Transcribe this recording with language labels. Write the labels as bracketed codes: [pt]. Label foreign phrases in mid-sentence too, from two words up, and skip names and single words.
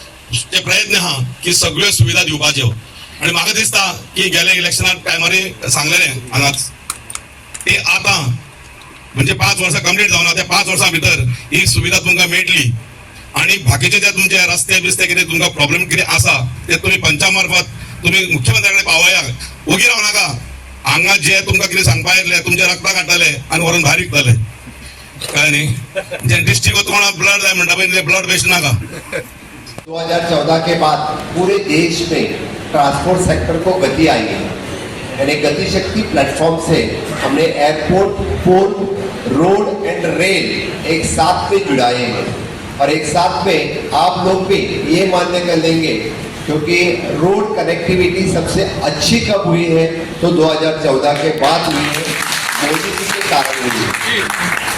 [kok] ते प्रयत्न आहा की सगळ्यो सुविधा दिवपाच्यो आणि म्हाका दिसता की गेल्या इलेक्शनात टायमार सांगलेले हांगाच ते आता म्हणजे 5 वर्सां कंप्लीट जावना त्या 5 वर्सां भितर ही सुविधा तुमकां मेळटली आणि बाकीचे जे तुमचे रस्ते बिस्ते कितें तुमकां प्रॉब्लेम कितें आसा ते तुम्ही पंचा मार्फत तुम्ही मुख्यमंत्र्याकडे पावया उगी राव नाका हांगा जे तुमकां कितें सांगपा येतले तुमचे रक्ता काडटले आनी व्हरून भायर विकतले कळ्ळें न्ही जे डिस्ट्रिक्ट कोणाक ब्लड जाय म्हणटा पळय [en] blood waste [kok] नाका [hi] 2014 के बाद पूरे देश में [en] transport sector [hi] को गति आई है यानी गति शक्ति प्लेटफॉर्म से हमने [en] airport, port, road and rail [hi] एक साथ में जुड़ाए हैं और एक साथ में आप लोग भी ये मानने कर लेंगे क्योंकि [en] road connectivity [hi] सबसे अच्छी कब हुई है तो 2014 के बाद हुई है, मोदी जी के कारण हुई है।